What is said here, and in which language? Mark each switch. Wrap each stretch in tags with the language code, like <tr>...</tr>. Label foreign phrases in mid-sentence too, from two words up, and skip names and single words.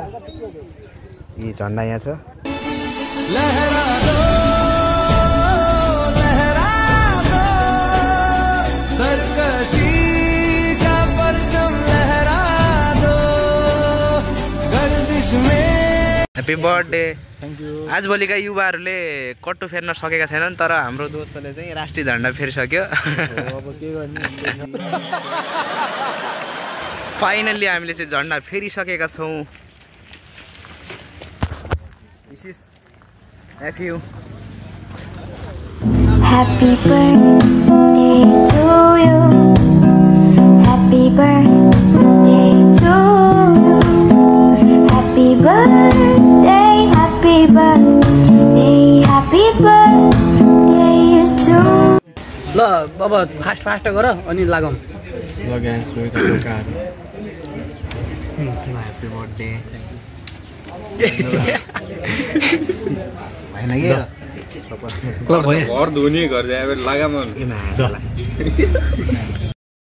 <ne>यी झन्डा यहाँ छ।</ne> <en>happy birthday. thank you.</en> <ne>आजभोलिका युवाहरूले कट्टु फेर्न सकेका छैनन्, तर हाम्रो दोस्तले चाहिँ राष्ट्रिय झन्डा फेरिसक्यो। अब के गर्ने? फाइनल्ली हामीले चाहिँ झन्डा फेरिसकेका छौँ।</ne> <en>this is FU. Happy birthday to you. Happy birthday to you. Happy birthday, happy birthday, happy birthday to you.</en> <ne>ल अब फास्ट गर अनि लागौँ। ल गाइस,</ne> <en>happy birthday.</en> <ne>भएन कि घर धुने घर जाए लगा मन।</ne>